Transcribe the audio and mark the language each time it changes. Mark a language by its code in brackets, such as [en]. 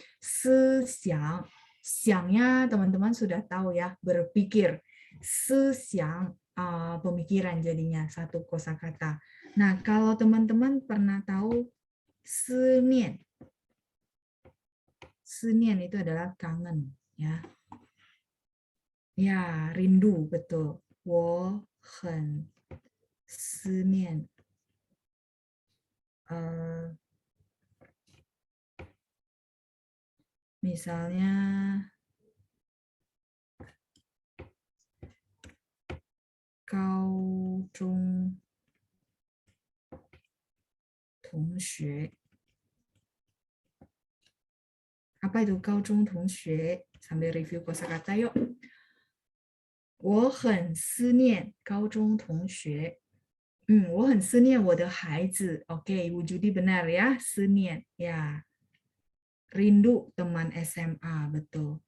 [id] 思想, 想nya teman-teman sudah tahu ya, berpikir. 思想 pemikiran jadinya, satu kosakata. Nah, kalau teman-teman pernah tahu 思念, 思念 itu adalah kangen ya. Ya, rindu, betul. [zh] 我很思念 [id] misalnya [zh] 高中同学. [id] Apa itu 高中同学? Sambil review kosakata yuk. [zh] 我很思念高中同学. 我很思念我的孩子. [id] Oke, wujudi benar ya, 思念. Ya. Rindu teman SMA, betul.